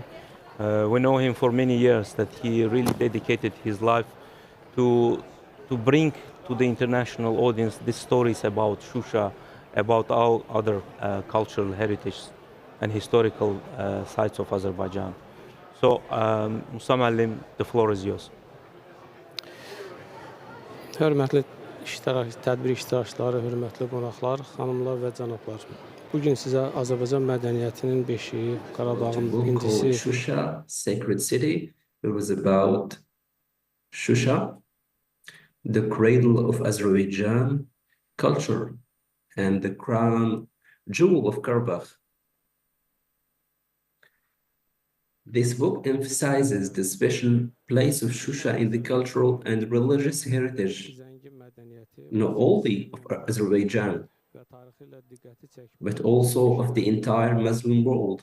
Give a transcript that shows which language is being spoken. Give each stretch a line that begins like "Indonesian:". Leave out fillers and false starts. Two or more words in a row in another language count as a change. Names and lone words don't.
English: We know him for many years, that he really dedicated his life to bring to the international audience these stories about Shusha, about our other cultural heritage and historical sites of Azerbaijan. So, Musa Muallim, the floor is yours.
Azerbaijani: Hörmətli tədbir iştirakçıları, hörmətli qonaqlar, xanımlar və cənablar. Bugün sizə Azərbaycan mədəniyyətinin beşiği, Qarabağın incisi. Shusha,
English: Sacred City. It was about Shusha, the cradle of Azerbaijan culture and the crown jewel of Karabakh. This book emphasizes the special place of Shusha in the cultural and religious heritage, not only of Azerbaijan, but also of the entire Muslim world.